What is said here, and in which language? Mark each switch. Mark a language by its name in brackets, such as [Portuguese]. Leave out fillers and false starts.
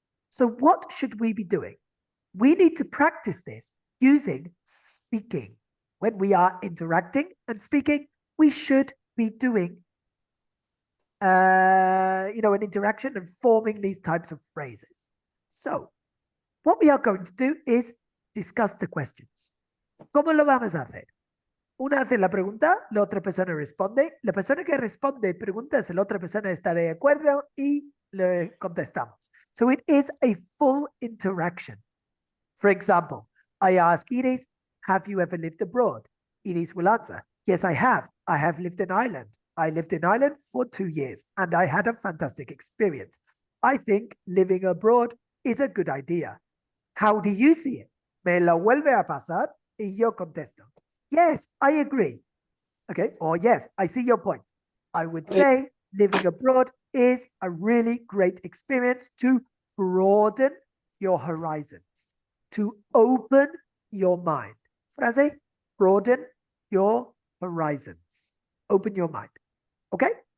[English] So what should we be doing? We need to practice this using speaking. When we are interacting and speaking, we should be doing an interaction and forming these types of phrases. So, what we are going to do is discuss the questions. [Spanish] ¿Cómo lo vamos a hacer? Una hace la pregunta, la otra persona responde. La persona que responde pregunta si la otra persona está de acuerdo y le contestamos. [English] So it is a full interaction. For example, I ask Iris, have you ever lived abroad? Iris will answer, yes, I have. I have lived in Ireland. I lived in Ireland for 2 years and I had a fantastic experience. I think living abroad is a good idea. How do you see it? [Spanish] Me lo vuelve a pasar y yo contesto. [English] Yes, I agree. Okay, or yes, I see your point. I would say living abroad is a really great experience to broaden your horizons, to open your mind. Frase, broaden your horizons. Open your mind. Okay?